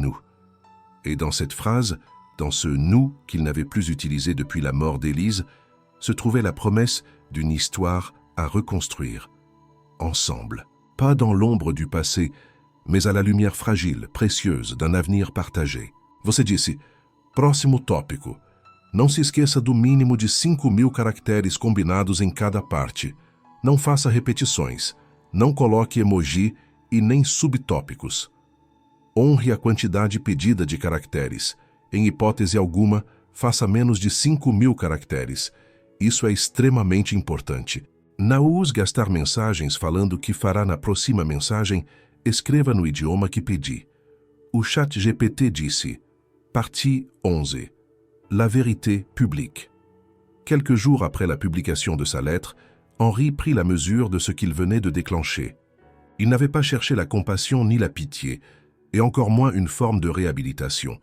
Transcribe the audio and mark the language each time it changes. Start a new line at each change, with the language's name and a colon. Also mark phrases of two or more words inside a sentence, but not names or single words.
French: » Et dans cette phrase, dans ce « nous » qu'il n'avait plus utilisé depuis la mort d'Élise, se trouvait la promesse d'une histoire à reconstruire, ensemble. Pas dans l'ombre du passé, mais à la lumière fragile, précieuse d'un avenir partagé.
Portuguese: Você disse, próximo tópico. Não se esqueça do mínimo de 5.000 caracteres combinados em cada parte. Não faça repetições. Não coloque emoji e nem subtópicos. Honre a quantidade pedida de caracteres. Em hipótese alguma, faça menos de 5.000 caracteres. Isso é extremamente importante. Não use gastar mensagens falando o que fará na próxima mensagem. Escreva no idioma que pedi. O ChatGPT disse:
French: Partie 11. La vérité publique. Quelques jours après la publication de sa lettre, Henri prit la mesure de ce qu'il venait de déclencher. Il n'avait pas cherché la compassion ni la pitié, et encore moins une forme de réhabilitation.